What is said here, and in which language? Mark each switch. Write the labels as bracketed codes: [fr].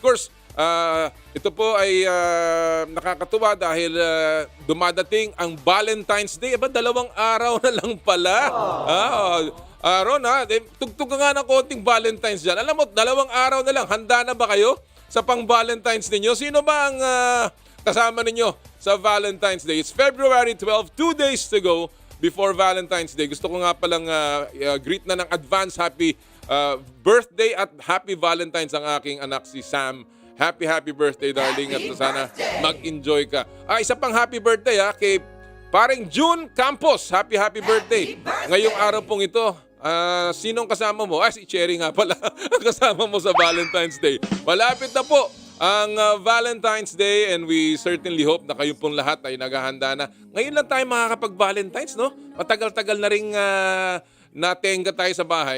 [en] Of course, [tl] ito po ay nakakatuwa dahil dumadating ang Valentine's Day. 2 araw na lang pala. Aaron, tugtog nga ng konting Valentine's dyan. Alam mo, 2 araw na lang. Handa na ba kayo sa pang Valentine's ninyo? Sino ba ang kasama ninyo sa Valentine's Day? [en] It's February 12, 2 days to go before Valentine's Day. [tl] Gusto ko nga palang greet na ng [en] advance happy birthday [tl] at happy Valentine's ang aking anak si Sam. [en] Happy birthday, darling, [tl] at sana mag-enjoy ka. Isa pang happy birthday kay paring June Campos. [en] Happy birthday. [tl] Ngayong araw pong ito, sinong kasama mo? Si Cherry nga pala ang kasama mo sa Valentine's Day. Malapit na po ang Valentine's Day, [en] and we certainly hope [tl] na kayo pong lahat ay naghahanda na. Ngayon lang tayo makakapag-Valentine's, no? Matagal-tagal na rin natenga tayo sa bahay.